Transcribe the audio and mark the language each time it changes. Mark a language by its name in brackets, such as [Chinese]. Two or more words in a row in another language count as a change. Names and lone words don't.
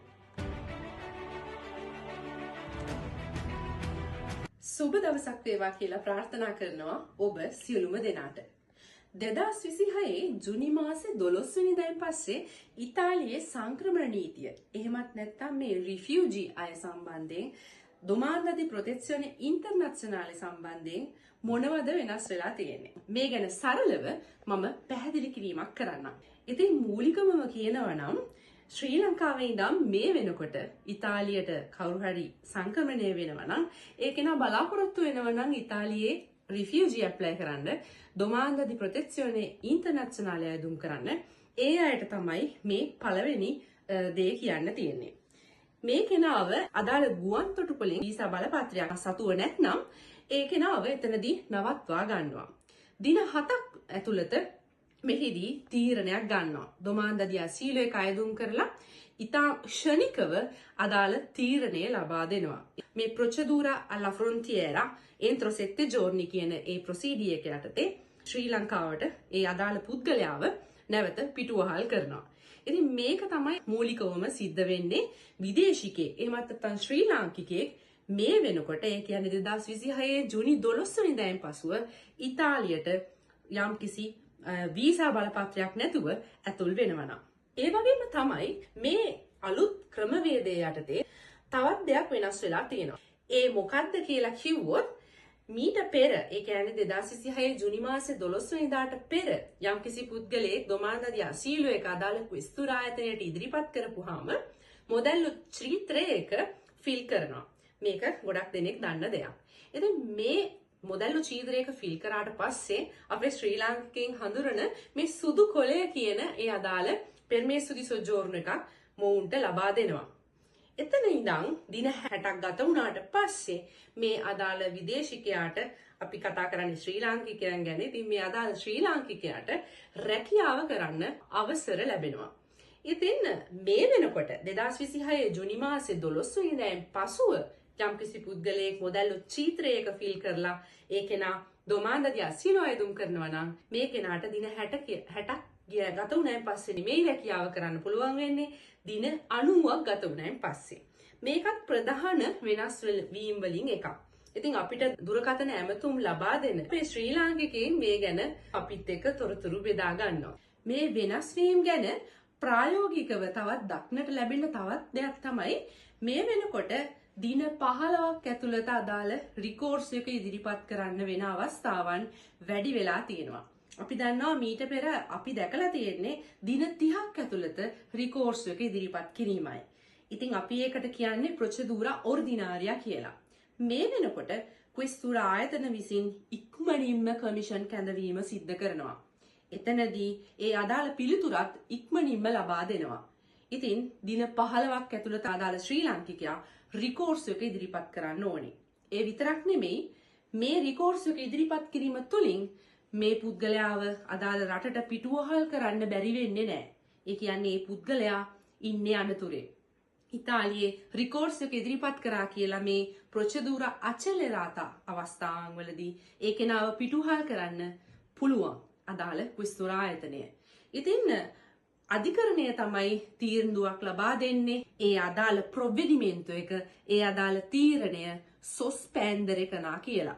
[Sinhala] සුබ දවසක් වේවා කියලා ප්‍රාර්ථනා කරනවා ඔබ සියලුම දෙනාට. 2026 ජුනි මාසේ 12 වෙනිදායින් පස්සේ ඉතාලියේ සංක්‍රමණ නීතිය එහෙමත් නැත්නම් මේ රිෆියුජි අය සම්බන්ධයෙන් [Italian] domanda di protezione internazionale [Sinhala] සම්බන්ධයෙන් මොනවද වෙනස් වෙලා තියෙන්නේ? මේ ගැන සරලව මම පැහැදිලි කිරීමක් කරන්නම්. ඉතින් මූලිකවම කියනවා නම් ශ්‍රී ලංකාවේ ඉඳන් මේ වෙනකොට ඉතාලියට කවුරු හරි සංක්‍රමණය වෙනවා නම් ඒක නා බලාපොරොත්තු වෙනවා නම් ඉතාලියේ [English] refugee apply [Sinhala] කරන්න [Italian] domanda di protezione internazionale [Sinhala] අයදුම් කරන්න ඒ අයට තමයි මේ පළවෙනි දේ කියන්න තියෙන්නේ. මේ කෙනාව අදාළ ගුවන් තොටුපළෙන් වීසා බලපත්‍රයක් සතුව නැත්නම් ඒ කෙනාව එතනදී නවත්වා ගන්නවා. දින 7ක් ඇතුළත මෙහිදී තීරණයක් ගන්නවා. [Italian] domanda di asilo [Sinhala] එක අයදුම් කරලා ඉතා ක්ෂණිකව අදාළ තීරණය ලබා දෙනවා. මේ [Italian] procedura alla frontiera entro 7 giorni [Sinhala] කියන ඒ ප්‍රොසීඩිය එක යටතේ ශ්‍රී ලංකාවට ඒ අදාළ පුද්ගලයාව නැවත පිටුවහල් කරනවා. ඉතින් මේක තමයි මූලිකවම සිද්ධ වෙන්නේ විදේශිකයෙක් එහෙමත් නැත්නම් ශ්‍රී ලාංකිකයෙක් මේ වෙනකොට ඒ කියන්නේ 2026 ජූනි 12 වෙනිදායින් පසුව ඉතාලියට යම්කිසි වීසා බලපත්‍රයක් නැතුව ඇතුල් වෙනවා නම් ඒ වගේම තමයි මේ අලුත් ක්‍රමවේදය යටතේ තවත් දෙයක් වෙනස් වෙලා තියෙනවා. ඒ මොකක්ද කියලා කිව්වොත් මීට පෙර ඒ කියන්නේ 2026 ජූනි මාසේ 12 වෙනිදාට පෙර යම්කිසි පුද්ගලයෙක් [Italian] domanda di asilo [Sinhala] එක අදාළ ක්විස්තුර ආයතනයට ඉදිරිපත් කරපුවාම මොඩෙල් චිත්‍රයක ෆිල් කරනවා. මේක ගොඩක් දෙනෙක් දන්න දෙයක්. ඉතින් මේ මොඩෙල් චිත්‍රයක ෆිල් කරාට පස්සේ අපේ ශ්‍රී ලාංකිකයන් හඳුරන මේ සුදු කොළය කියන ඒ අදාළ [Italian] permesso di soggiorno [Sinhala] එකක් මොවුන්ට ලබා දෙනවා. එතන ඉඳන් දින 60ක් ගත වුණාට පස්සේ මේ අදාළ විදේශිකයාට අපි කතා කරන්නේ ශ්‍රී ලාංකිකයන් ගැන. ඉතින් මේ අදාළ ශ්‍රී ලාංකිකයාට රැකියාව කරන්න අවසර ලැබෙනවා. ඉතින් මේ වෙනකොට 2026 ජූනි මාසේ 12 වෙනිදායින් පසුව යම්කිසි පුද්ගලයෙක් මොඩෙල් චිත්‍රයක ෆිල් කරලා ඒ කෙනා [Italian] domanda di asilo [Sinhala] අයදුම් කරනවා නම් මේ කෙනාට දින 60ක් ගත වුණායින් පස්සේ නෙමෙයි රැකියාව කරන්න පුළුවන් වෙන්නේ දින 90ක් ගත වුණායින් පස්සේ. මේකත් ප්‍රධාන වෙනස් වීම් වලින් එකක්. ඉතින් අපිට දුරකථන ඇමතුම් ලබා දෙන අපේ ශ්‍රී ලාංකිකයන් මේ ගැන අපිත් එක්ක තොරතුරු බෙදා ගන්නවා. මේ වෙනස් වීම් ගැන ප්‍රායෝගිකව තවත් දක්නට ලැබෙන තවත් දෙයක් තමයි මේ වෙනකොට දින 15ක් ඇතුළත අදාළ රිකෝර්ස් එක ඉදිරිපත් කරන්න වෙන අවස්ථාවන් වැඩි වෙලා තියෙනවා. අපි දන්නවා මීට පෙර අපි දැකලා තියෙන්නේ දින 30ක් ඇතුළත රිකෝර්ස් එක ඉදිරිපත් කිරීමයි. ඉතින් අපි ඒකට කියන්නේ [Italian] procedura ordinaria [Sinhala] කියලා. මේ වෙනකොට ක්විස්තුර ආයතන විසින් ඉක්මනින්ම කමිෂන් කැඳවීම සිද්ධ කරනවා. එතනදී ඒ අදාළ පිළිතුරත් ඉක්මනින්ම ලබා දෙනවා. ඉතින් දින 15ක් ඇතුළත අදාළ ශ්‍රී ලාංකිකයා රිකෝර්ස් එක ඉදිරිපත් කරන්න ඕනේ. ඒ විතරක් නෙමෙයි මේ රිකෝර්ස් එක ඉදිරිපත් කිරීම තුළින් මේ පුද්ගලයාව අදාළ රටට පිටුවහල් කරන්න බැරි වෙන්නේ නැහැ. ඒ කියන්නේ මේ පුද්ගලයා ඉන්නේ අනතුරේ. ඉතාලියේ රිකෝර්ස් එක ඉදිරිපත් කරා කියලා මේ [Italian] procedura accelerata [Sinhala] අවස්ථාවන් වලදී ඒ කෙනාව පිටුවහල් කරන්න පුළුවන් අදාළ ක්විස්තුර ආයතනය. ඉතින් අධිකරණය තමයි තීරණයක් ලබා දෙන්නේ. ඒ අදාළ ප්‍රොවිඩිමෙන්ටෝ එක ඒ අදාළ තීරණය සොස්පෙන්ඩර් එකනා කියලා.